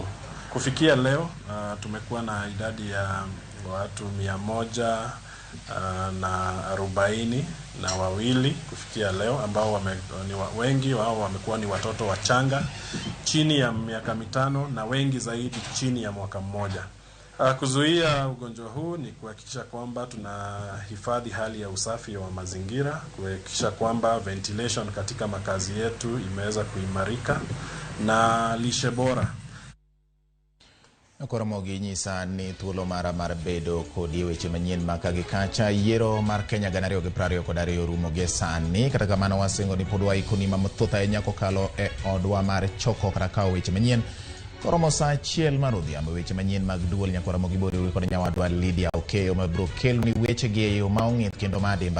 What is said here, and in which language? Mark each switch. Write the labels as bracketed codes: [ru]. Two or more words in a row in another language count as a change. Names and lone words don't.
[sw] Kufikia leo tumekuwa na idadi ya watu 142 kufikia leo ambao wengi wao wamekuwa ni watoto wachanga chini ya miaka 5 na wengi zaidi chini ya mwaka mmoja. Kuzuia ugonjwa huu ni kuhakikisha kwamba tunahifadhi hali ya usafi wa mazingira, kuhakikisha kwamba ventilation katika makazi yetu imeweza kuimarika na lishe bora. [luo] Ramogi nyisa ni thuolo mar bedo kod weche manyien makagi kacha. Yiero mar Kenya 2022 rumo gi sani, kata kamano wasingo ni pod waikoni mathoth ahinya kokalo e odwa mar choko kata kawo weche manyien. Koromo sa achiel mar odhiambo weche manyien mag duol nyaka Ramogi boriwre kod nyawadwa Lydia Okeyo mabiro kelo ni weche gi e yo maong'ith kendo madimba.